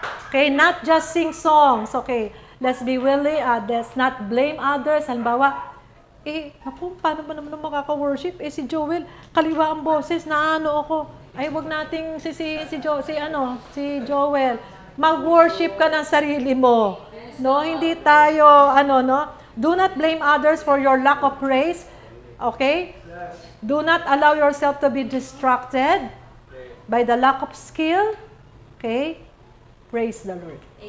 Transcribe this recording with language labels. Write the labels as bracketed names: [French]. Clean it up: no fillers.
[English] Okay, not just sing songs. Okay, let's be willing, let's not blame others. [Filipino] Halimbawa, paano ba naman makaka-worship? Si Joel, kaliwa ang boses, ako. Ay, wag nating si Joel. mag-worship ka ng sarili mo. [English] No, [Filipino] hindi tayo, [English] do not blame others for your lack of praise. Okay? Do not allow yourself to be distracted by the lack of skill. Okay? Praise the Lord.